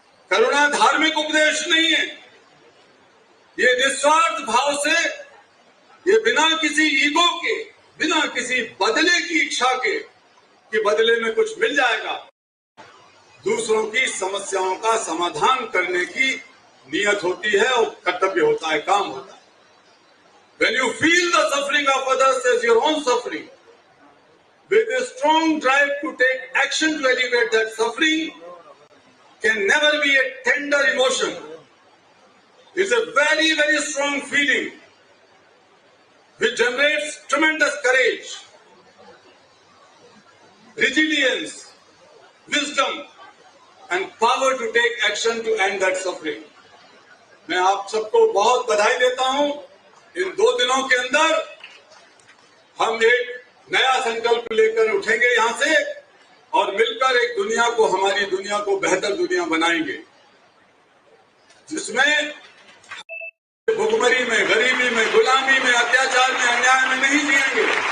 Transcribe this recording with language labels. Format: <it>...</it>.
<hi>करुणा धार्मिक उपदेश नहीं है। ये निस्वार्थ भाव से, ये बिना किसी ईगो के, बिना किसी बदले की इच्छा के कि बदले में कुछ मिल जाएगा, दूसरों की समस्याओं का समाधान करने की नियत होती है और कर्तव्य होता है, काम होता है।</hi> <en>When you feel the suffering of others as your own suffering, with a strong drive to take action to alleviate that suffering, can never be a tender emotion. It's a very, very strong feeling which generates tremendous courage, resilience, wisdom, and power to take action to end that suffering.</en> <hi>मैं आप सबको बहुत बधाई देता हूं। इन 2 दिनों के अंदर हम एक नया संकल्प लेकर उठेंगे यहां से और मिलकर एक दुनिया को, हमारी दुनिया को बेहतर दुनिया बनाएंगे, जिसमें भुखमरी में, गरीबी में, गुलामी में, अत्याचार में, अन्याय में नहीं जिएंगे।</hi>